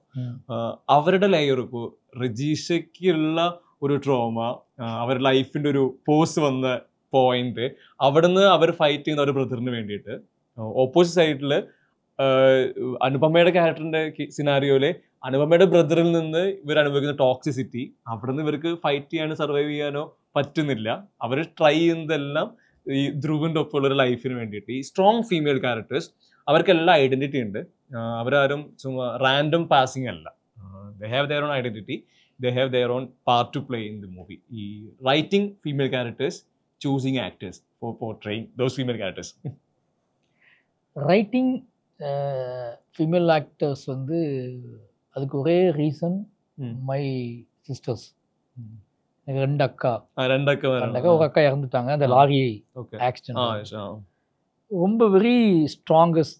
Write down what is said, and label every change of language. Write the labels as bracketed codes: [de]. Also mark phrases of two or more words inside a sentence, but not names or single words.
[ml] അവരുടെ ലെയർ ഇപ്പോൾ രജീഷയ്ക്കുള്ള ഒരു ട്രോമ, അവരുടെ ലൈഫിൻ്റെ ഒരു പോസ് വന്ന പോയിന്റ്, അവിടുന്ന് അവർ ഫൈറ്റ് ചെയ്യുന്ന ഒരു ബ്രദറിന് വേണ്ടിയിട്ട് ഓപ്പോസിറ്റ് സൈഡിൽ അനുപമയുടെ ക്യാരക്ടറിന്റെ സിനാരിയോയിലെ അനുപമയുടെ ബ്രദറിൽ നിന്ന് ഇവർ അനുഭവിക്കുന്ന ടോക്സിസിറ്റി, അവിടെ നിന്ന് ഇവർക്ക് ഫൈറ്റ് ചെയ്യാനോ സർവൈവ് ചെയ്യാനോ പറ്റുന്നില്ല. അവർ ട്രൈ ചെയ്യുന്നതെല്ലാം ഈ ധ്രുവിൻ്റെ ഒപ്പമുള്ള ഒരു ലൈഫിന് വേണ്ടിയിട്ട്. ഈ [en] strong female characters [ml] അവർക്കെല്ലാം ഐഡന്റിറ്റി ഉണ്ട്, അവരാരും ചുമ്മാ [en] random passing [ml] അല്ല. [en] they have their own identity, they have their own part to play in the movie. ഈ writing female characters, choosing actors for portraying those female characters. writing female actors [ta] வந்து அதுக்கு ஒரே [en] reason my sisters. [ta] எனக்கு ரெண்டு அக்கா ஒரு அக்கா இறந்துட்டாங்க அந்த [en] lorry accident. [ta] ரொம்ப [en] very strongest.